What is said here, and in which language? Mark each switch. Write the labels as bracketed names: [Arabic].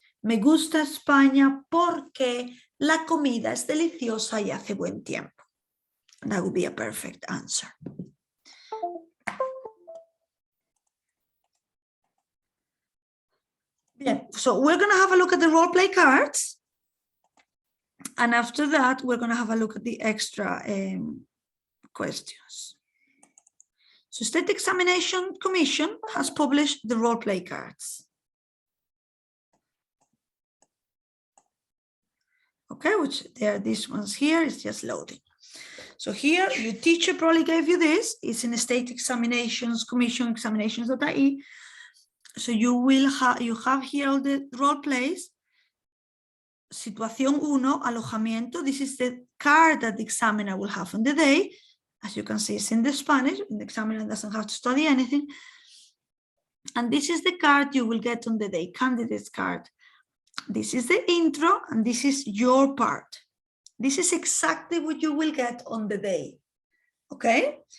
[Spanish] Me gusta España porque la comida es deliciosa y hace buen tiempo. [English] That would be a perfect answer. Bien, so we're going to have a look at the role play cards. And after that, we're going to have a look at the extra questions. So State Examination Commission has published the role play cards. Okay, which there are these ones here, it's just loading. So here, your teacher probably gave you this. It's in State Examinations Commission examinations.ie. So you have here all the role plays. [Spanish] Situación 1, alojamiento. [English] This is the card that the examiner will have on the day. As you can see, it's in the Spanish. The examiner doesn't have to study anything. And this is the card you will get on the day, candidate's card. This is the intro, and this is your part. This is exactly what you will get on the day. Okay?